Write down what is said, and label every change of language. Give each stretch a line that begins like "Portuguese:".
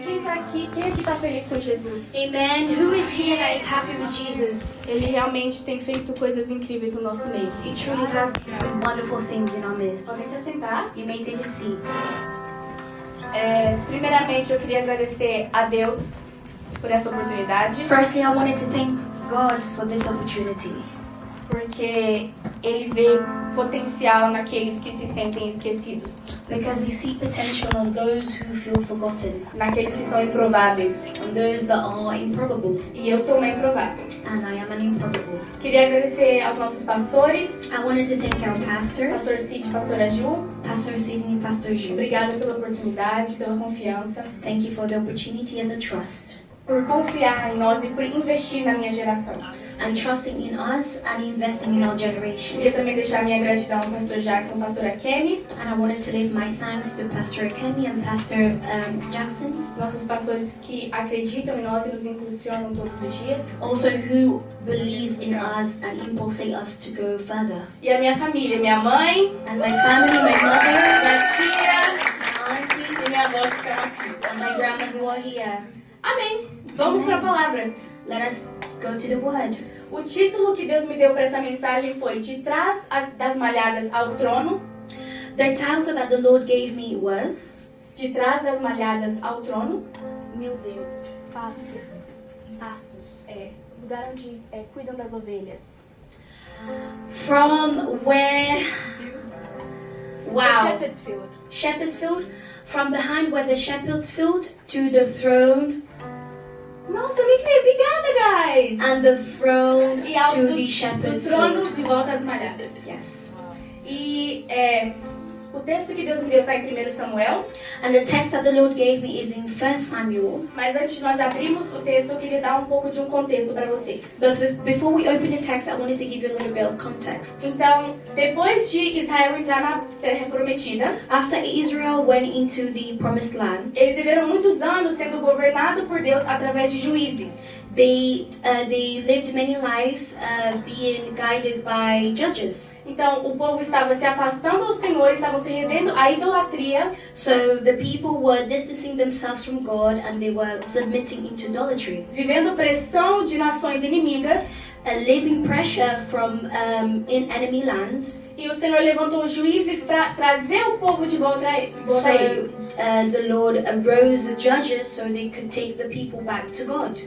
Portuguese: Quem aqui tá feliz com Jesus? Amen.
English: Who is here that is happy with Jesus?
Portuguese: Ele realmente tem feito coisas incríveis no nosso meio.
English: He truly has done wonderful things in our midst.
Portuguese: Podem se sentar.
English: You may take a seat.
Portuguese: Primeiramente, eu queria agradecer a Deus por essa oportunidade,
English: Firstly, I wanted to thank God for this opportunity
Portuguese: porque Ele vê potencial naqueles que se sentem esquecidos,
English: because He sees potential on those who feel forgotten,
Portuguese: naqueles que são improváveis.
English: on those that are improbable,
Portuguese: E eu sou uma improvável.
English: and I am an improbable.
Portuguese: Queria agradecer aos nossos pastores,
English: I wanted to thank our Pastor pastors,
Portuguese: Cid e Pastora Ju.
English: Pastor Sidney, Pastor Ju.
Portuguese: Obrigada pela oportunidade, pela confiança,
English: Thank you for the opportunity and the trust,
Portuguese: por confiar em nós e por investir na minha geração.
English: and trusting in us and investing in our generation.
Portuguese: Queria também deixar minha gratidão ao Pastor Jackson e Pastora Kemi,
English: And I wanted to leave my thanks to Pastor Kenny and Pastor Jackson,
Portuguese: nossos pastores que acreditam em nós e nos impulsionam todos os dias.
English: also who believe in us and impulsate us to go further.
Portuguese: E a minha família, minha mãe,
English: And my family, my mother,
Portuguese: minha tia
English: my auntie,
Portuguese: e minha avó que estão aqui.
English: and my grandma who are here.
Portuguese: Amém! Vamos para a palavra.
English: Let us go to the word.
Portuguese: O título que Deus me deu para essa mensagem foi De Trás das Malhadas ao Trono.
English: The title that the Lord gave me was
Portuguese: De Trás das Malhadas ao Trono. Meu Deus, pastos, lugar onde cuidam das ovelhas.
English: From where, wow, Shepherd's Field. Shepherd's Field, from behind where the Shepherd's Field to the throne,
Portuguese: Nossa, eu me criei. Obrigada, guys!
English: and the throne
Portuguese: E ao
English: to
Portuguese: do,
English: the
Portuguese: do
English: Shepherd's
Portuguese: trono
English: Field.
Portuguese: de volta às malhadas.
English: Yes.
Portuguese: E o texto que Deus me deu está em 1 Samuel.
English: And the text that the Lord gave me is in 1 Samuel.
Portuguese: Mas antes de nós abrirmos o texto, eu queria dar um pouco de um contexto para vocês.
English: But before we open the text, I wanted to give you a little bit of context.
Portuguese: Então, depois de Israel entrar na Terra Prometida,
English: After Israel went into the Promised Land,
Portuguese: eles viveram muitos anos sendo governados por Deus através de juízes.
English: they lived many lives being guided by judges.
Portuguese: Então, o povo estava se afastando do Senhor, estavam se rendendo à idolatria,
English: So the people were distancing themselves from God and they were submitting into idolatry,
Portuguese: vivendo pressão de nações inimigas.
English: living pressure from in enemy land.
Portuguese: E o Senhor levantou juízes para trazer o povo de volta a ele.
English: So the Lord arose the judges so they could take the people back to God.